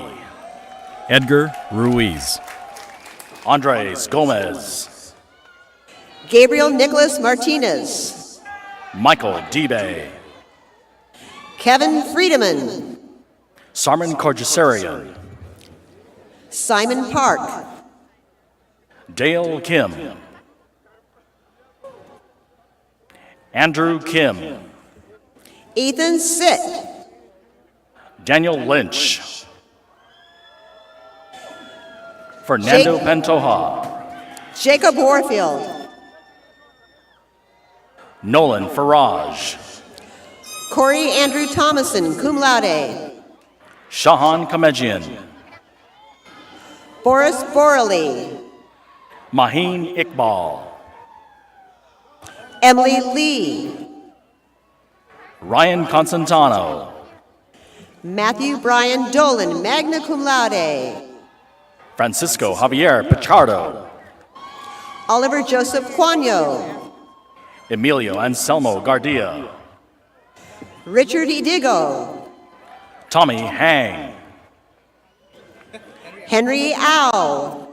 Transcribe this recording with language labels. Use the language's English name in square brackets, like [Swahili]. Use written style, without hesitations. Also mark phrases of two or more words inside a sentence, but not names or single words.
[English] Edgar Ruiz. Andres Gomez. Gabriel Nicholas Martinez. Michael Debe. Kevin Friedemann. Sarman Korjasarian. Simon Park. Dale Kim. Andrew Kim. Ethan Sitt. Daniel Lynch. Fernando Pantoja. Jacob Warfield. Nolan Faraj. Corey Andrew Thomason, [Latin] cum laude. [English] Shahan Kamejian. Boris Borley. Maheen Iqbal. Emily Lee. Ryan Constantano. Matthew Brian Dolan, [Latin] magna cum laude. [English] Francisco Javier Pichardo. Oliver Joseph Quano. Emilio Anselmo Gardia. Richard Idigo. Tommy Hang. Henry Au.